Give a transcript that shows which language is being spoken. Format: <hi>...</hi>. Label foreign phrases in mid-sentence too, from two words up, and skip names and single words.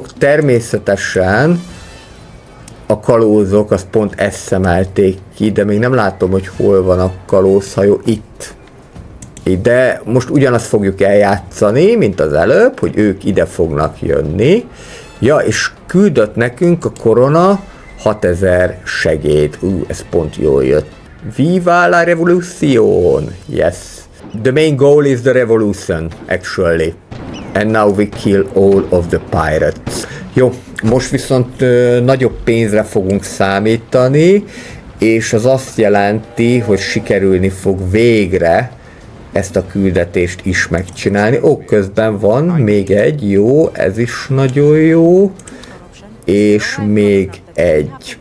<hu>Természetesen a kalózok azt pont ezt szemelték ki, de még nem látom, hogy hol van a kalózhajó. Itt. De most ugyanazt fogjuk eljátszani, mint az előbb, hogy ők ide fognak jönni. Ja, és küldött nekünk a korona 6000 segéd. Ez pont jól jött.</hu> <es>Viva la</es> <en>revolution! Yes. The main goal is the revolution, actually. And now we kill all of the pirates.</en> <hu>Jó, most viszont nagyobb pénzre fogunk számítani, és az azt jelenti, hogy sikerülni fog végre ezt a küldetést is megcsinálni. Közben van még egy, jó, ez is nagyon jó, és még egy.</hu>